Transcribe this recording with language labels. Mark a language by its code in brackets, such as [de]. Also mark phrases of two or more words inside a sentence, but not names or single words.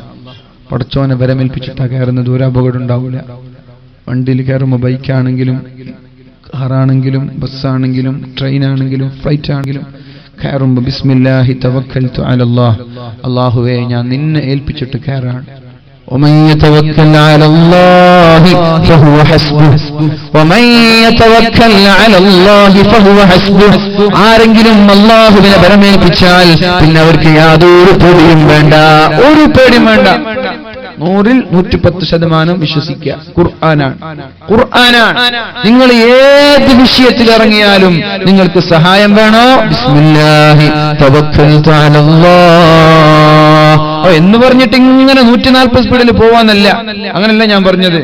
[ml] പടച്ചോനെ വരമേൽപ്പിച്ചിട്ടാ കയറുന്നത്, ഒരു അപകടം ഉണ്ടാവൂല. വണ്ടിയിൽ കയറുമ്പോൾ ബൈക്കാണെങ്കിലും കാറാണെങ്കിലും ബസ്സാണെങ്കിലും ട്രെയിനാണെങ്കിലും ഫ്ലൈറ്റ് ആണെങ്കിലും കയറുമ്പോൾ [ar] بسم الله توكلت على الله, [ml] അല്ലാഹുവേ ഞാൻ നിന്നെ ഏൽപ്പിച്ചിട്ട് കയറാണ്. [ar] ومن يتوكل على الله فهو حسبه ومن يتوكل على الله فهو حسبه. [ml] ആരെങ്കിലും അല്ലാഹുവിനെ പരമേൽപ്പിച്ചാൽ പിന്നെ അവർക്ക് യാതൊരു പേടിയും വേണ്ട, ഒരു പേടിയും വേണ്ട. 100ൽ 110% വിശ്വസിക്കുക. ഖുർആനാണ്. നിങ്ങൾ ഏത് വിഷയത്തിൽ ഇറങ്ങിയാലും നിങ്ങൾക്ക് സഹായം വേണോ, [ar] بسم الله توكلت على الله [ml] എന്ന് പറഞ്ഞിട്ട് ഇങ്ങനെ 140 സ്പീഡിൽ പോവാന്നല്ല, അങ്ങനല്ല ഞാൻ പറഞ്ഞത്.